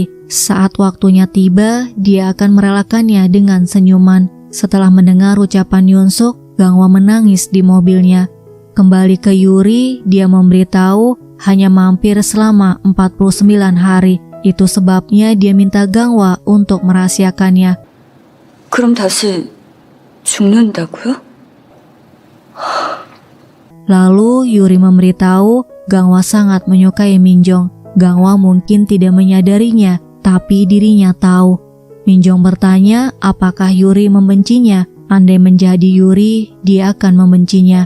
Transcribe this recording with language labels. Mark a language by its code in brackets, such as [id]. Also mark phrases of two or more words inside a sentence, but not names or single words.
[id] Saat waktunya tiba, dia akan merelakannya dengan senyuman. Setelah mendengar ucapan Yunsuk, Gangwa menangis di mobilnya. Kembali ke Yuri, dia memberitahu hanya mampir selama 49 hari. Itu sebabnya dia minta Gangwa untuk merahasiakannya. [ko] 그럼 다시 죽는다고요? [id] Lalu Yuri memberitahu Gangwa sangat menyukai Minjong. Gangwa mungkin tidak menyadarinya, tapi dirinya tahu. Minjong bertanya apakah Yuri membencinya. Andai menjadi Yuri, dia akan membencinya.